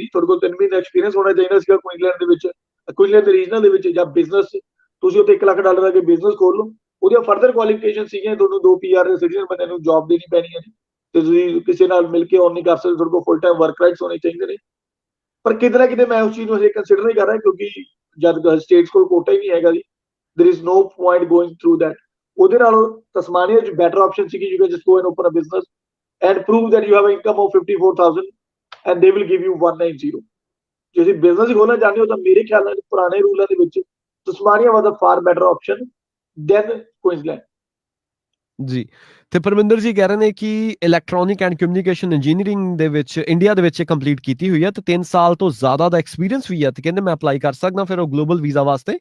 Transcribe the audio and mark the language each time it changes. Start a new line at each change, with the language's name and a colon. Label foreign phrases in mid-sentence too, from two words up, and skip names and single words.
Punjabi: ਤੁਹਾਡੇ ਕੋਲ 3 ਮਹੀਨੇ ਦਾ ਐਕਸਪੀਰੀਅੰਸ ਹੋਣਾ ਚਾਹੀਦਾ ਸੀਗਾ ਕੁਈਨਜ਼ਲੈਂਡ ਦੇ ਵਿੱਚ, ਕੁਈਨਜ਼ਲੈਂਡ ਦੇ ਰੀਜਨਲ ਦੇ ਵਿੱਚ, ਜਾਂ ਬਿਜ਼ਨਸ ਤੁਸੀਂ ਉੱਥੇ $1 ਲੱਖ ਦਾ ਕੇ ਬਿਜ਼ਨਸ ਖੋਲ ਲਓ। ਉਹਦੀਆਂ
English: further qualification
Punjabi: ਸੀਗੀਆਂ, ਤੁਹਾਨੂੰ 2 PR ਦੇ ਸਿਟੀਜ਼ਨ ਬੰਦੇ ਨੂੰ ਜੌਬ ਦੇਣੀ ਪੈਣੀ ਹੈ ਜੀ, ਤੇ ਤੁਸੀਂ ਕਿਸੇ ਨਾਲ ਮਿਲ ਕੇ ਔਨ ਨਹੀਂ ਕਰ ਸਕਦੇ, ਤੁਹਾਡੇ ਕੋਲ
English: full time work rights
Punjabi: ਹੋਣੇ ਚਾਹੀਦੇ ਨੇ। ਪਰ ਕਿਤੇ ਨਾ ਕਿਤੇ ਮੈਂ ਉਸ ਚੀਜ਼ ਨੂੰ ਹਜੇ ਕੰਸੀਡਰ ਨਹੀਂ ਕਰ ਰਿਹਾ, ਕਿਉਂਕਿ ਜਦ ਸਟੇਟਸ ਕੋਲ ਕੋਟਾ ਹੀ ਨਹੀਂ ਹੈਗਾ ਜੀ,
English: there is no point going through that.
Punjabi: ਉਹਦੇ ਨਾਲੋਂ ਤਸਮਾਨੀਆ ਚ
English: better option
Punjabi: ਸੀ ਕਿ
English: you can just go and open a business and prove that you have an income of 54,000 and they will give you 190.
Punjabi: ਜੇ ਤੁਸੀਂ ਬਿਜ਼ਨਸ ਖੋਲਣਾ ਚਾਹੁੰਦੇ ਹੋ ਤਾਂ ਮੇਰੇ ਖਿਆਲ ਨਾਲ ਪੁਰਾਣੇ ਰੂਲਾਂ ਦੇ ਵਿੱਚ ਤਸਮਾਨੀਆ
English: was a far better option than Queensland.
Punjabi: ਜੀ ਤੇ ਪਰਮਿੰਦਰ ਜੀ ਕਹਿ ਰਹੇ ਨੇ ਕਿ
English: electronic and communication engineering
Punjabi: ਦੇ ਵਿੱਚ ਇੰਡੀਆ ਦੇ ਵਿੱਚ ਕੰਪਲੀਟ ਕੀਤੀ ਹੋਈ ਹੈ ਤੇ 3 ਸਾਲ ਤੋਂ ਜ਼ਿਆਦਾ ਦਾ ਐਕਸਪੀਰੀਅੰਸ ਵੀ ਹੈ ਤੇ ਕਹਿੰਦੇ ਮੈਂ ਅਪਲਾਈ ਕਰ ਸਕਦਾ ਫਿਰ ਉਹ
English: global visa
Punjabi: ਵਾਸਤੇ।